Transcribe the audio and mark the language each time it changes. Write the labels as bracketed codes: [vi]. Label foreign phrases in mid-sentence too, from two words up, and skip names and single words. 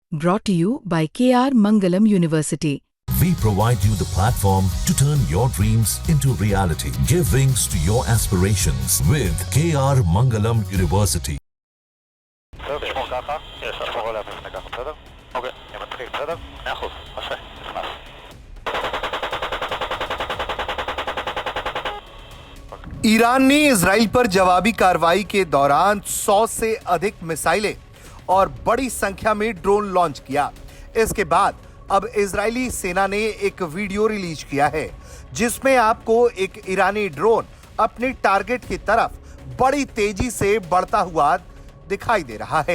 [en] Brought to you by KR Mangalam University. We provide you the platform to turn your dreams into reality. Give wings to your aspirations with KR Mangalam University. [he] בסדר, תשמור ככה, תשמור עליה בפני ככה, בסדר? אוקיי, אני מתחיל, בסדר? 100%, עשה, נכנס. [hi] ईरान ने इजराइल पर जवाबी कार्रवाई के दौरान 100 से अधिक मिसाइलें और बड़ी संख्या में ड्रोन लॉन्च किया। इसके बाद अब इजरायली सेना ने एक [en] video release [hi] किया है जिसमें आपको एक ईरानी ड्रोन अपने टारगेट की तरफ बड़ी तेजी से बढ़ता हुआ दिखाई दे रहा है।